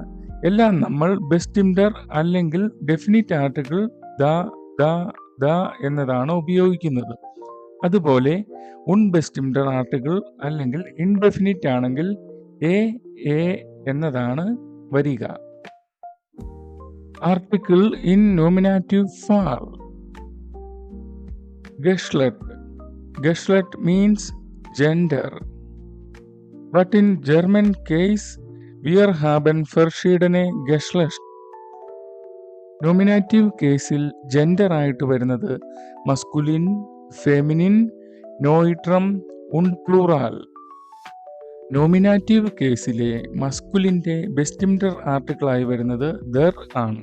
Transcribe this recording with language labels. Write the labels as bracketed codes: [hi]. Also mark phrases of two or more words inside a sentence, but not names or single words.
[ml] എല്ലാം നമ്മൾ ബെസ്റ്റിംഡർ അല്ലെങ്കിൽ [en] definite article [ml] ദ എന്നതാണ് ഉപയോഗിക്കുന്നത്. അതുപോലെ ബെസ്റ്റിംഡർ ആർട്ടിക്കിൾ അല്ലെങ്കിൽ ഇൻഡെഫിനിറ്റ് ആണെങ്കിൽ എ എന്നതാണ് വരിക. [en] article in nominative form. Geschlecht means gender. But in German case, [de] wir haben verschiedene Geschlecht. [ml] നോമിനാറ്റീവ് കേസിൽ ജെൻഡർ ആയിട്ട് വരുന്നത് [de] Maskulin, Feminin, Neutrum und Plural. [ml] നോമിനാറ്റീവ് കേസിലെ മസ്കുലിന്റെ ബെസ്റ്റിംഡർ ആർട്ടിക്കിളായി വരുന്നത് ദർ ആണ്.